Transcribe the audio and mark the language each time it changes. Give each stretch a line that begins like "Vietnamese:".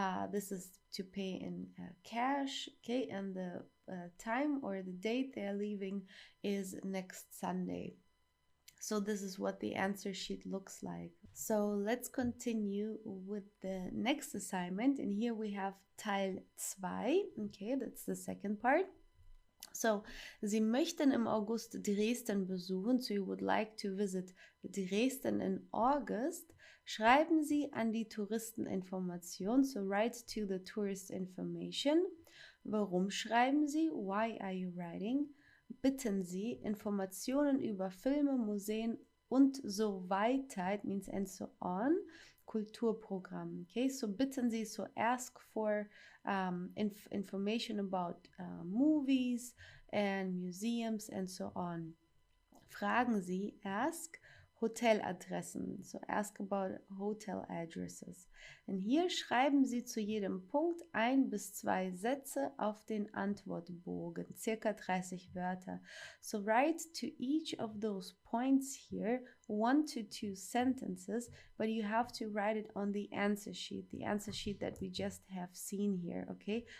English: This is to pay in cash, okay, and the time or the date they are leaving is next Sunday. So this is what the answer sheet looks like. So let's continue with the next assignment. And here we have Teil 2. Okay, that's the second part. So, Sie möchten im August Dresden besuchen. So you would like to visit Dresden in August.
German: Schreiben Sie an die Touristeninformation.
English: So write to the tourist information.
German: Warum schreiben Sie?
English: Why are you writing?
German: Bitten Sie Informationen über Filme, Museen und so weiter.
English: It means and so on. Kulturprogramm. Okay, so
German: bitten Sie,
English: so ask for information about movies and museums and so on.
German: Fragen Sie,
English: ask Hoteladressen, so ask about hotel addresses.
German: Und hier schreiben Sie zu jedem Punkt 1 bis 2 Sätze auf den Antwortbogen, circa 30 Wörter.
English: So write to each of those points here 1 to 2 sentences, but you have to write it on the answer sheet that we just have seen here, okay?